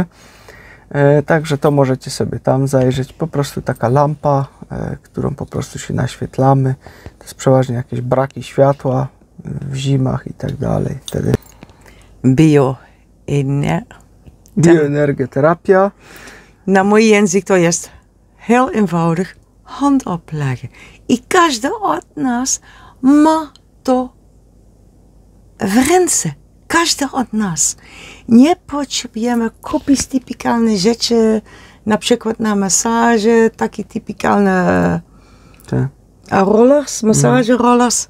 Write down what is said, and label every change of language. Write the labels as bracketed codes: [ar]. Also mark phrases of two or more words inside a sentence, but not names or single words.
[pl] Także to możecie sobie tam zajrzeć. Po prostu taka lampa, którą po prostu się naświetlamy. To jest przeważnie jakieś braki światła w zimach i tak dalej. Wtedy bioenergieterapia. Na mój język to jest [nl] heel eenvoudig hand opleggen. [pl] I każdy od nas ma to w ręce. Każdy od nas. Nie potrzebujemy kupić typikalne rzeczy, na przykład na masaże, takie typikalne rollers, masaże rollers.